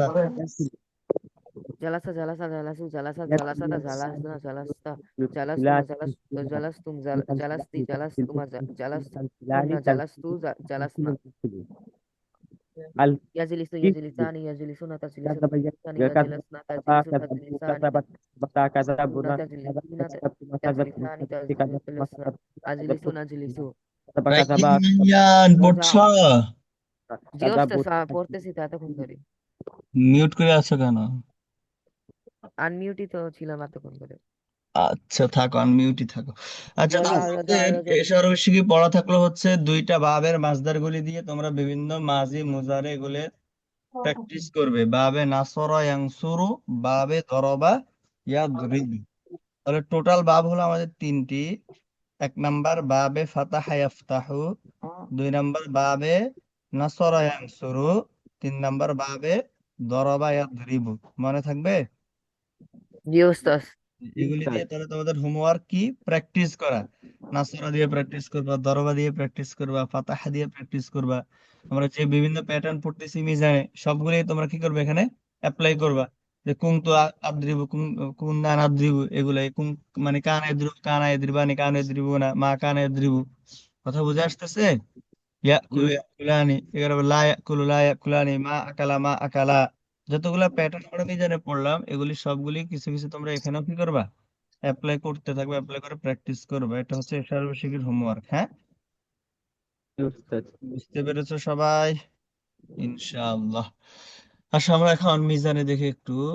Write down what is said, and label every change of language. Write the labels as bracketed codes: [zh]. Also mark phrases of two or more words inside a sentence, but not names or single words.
[ar] جلس جلسا جلسوا جلسا جلستا جلسن جلست جلستنا جلستم جلست جلستما جلستن جلست جلسنا يجلس يجلسان يجلسون تجلس تجلسان يجلسن تجلس تجلسان تجلسون تجلسين تجلسان تجلسن أجلس نجلس. [bn] ভাই ইয়ান পড়ছো? জি ওস্তাদ পড়তেছি তো এতক্ষণ ধরে। মিউট করে আছো কেন? আনমিউটই তো ছিলাম এতক্ষণ ধরে। আচ্ছা থাকো, আনমিউটই থাকো। আচ্ছা বলো আরো তোমাদের আরো যদি সর্বশেষে পড়া থাকলো হচ্ছে দুইটা বাবের মাসদার গুলি দিয়ে তোমরা বিভিন্ন [ar] ماضي مضارع [bn] এগুলো প্র্যাকটিস করবে। [ar] باب نصر ينصر، باب ضرب يضرب. [bn] তাহলে টোটাল বাব হলো আমাদের তিনটি। এক নাম্বার [ar] باب فتح يفتح, [bn] দুই নাম্বার [ar] باب نصر ينصر, [bn] তিন নাম্বার [ar] باب ضرب يضرب. [bn] মনে থাকবে? জি ওস্তাদ। এগুলি দিয়ে তাহলে তোমাদের হোমওয়ার্ক কি? প্র্যাকটিস করা। নাসরা দিয়ে প্র্যাকটিস করবা, দরবা দিয়ে প্র্যাকটিস করবা, ফাতাহা দিয়ে প্র্যাকটিস করবা। আমরা যে বিভিন্ন প্যাটার্ন পড়তেছি মিজানে সবগুলোই তোমরা কি করবে এখানে অ্যাপ্লাই করবা। যে [ar] كنت أضرب، كنا نضرب, [bn] এগুলাই কুন মানে [ar] كان يضرب، كان يضربان، كان يضربون، ما كان يضرب. [bn] কথা বুঝে আসতেছে? [ar] يأكل يأكلان, [bn] এগুলো [ar] لا يأكل لا يأكلان، ما أكل ما أكل. [bn] যতগুলা প্যাটার্ন আমরা মিজানে পড়লাম এগুলি সবগুলি কিছু কিছু তোমরা এখানেও কি করবা অ্যাপ্লাই করতে থাকবে, অ্যাপ্লাই করে প্র্যাকটিস করবে। এটা হচ্ছে সর্বশেষের হোমওয়ার্ক। হ্যাঁ, বুঝতে পেরেছো সবাই? ইনশাআল্লাহ। আচ্ছা আমরা এখন মিজানে দেখি একটু।